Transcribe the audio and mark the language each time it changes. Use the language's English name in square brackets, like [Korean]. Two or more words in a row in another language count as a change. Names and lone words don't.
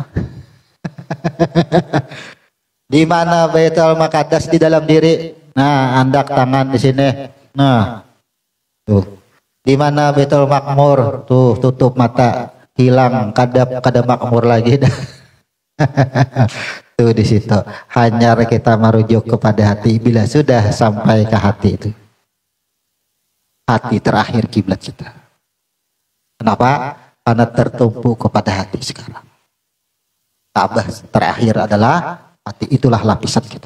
[Indonesian] Di mana Baitul Muqaddas di dalam diri? Nah, andak tangan di sini. Nah, tuh. Di mana Baitul Makmur? Tuh, tutup mata, hilang, kada makmur lagi dah. Tuh di situ. Hanya kita merujuk kepada hati. Bila sudah sampai ke hati itu, hati terakhir kiblat kita. Kenapa? Karena tertumpu kepada hati sekarang. Ka'bah terakhir adalah hati, itulah lapisan kita.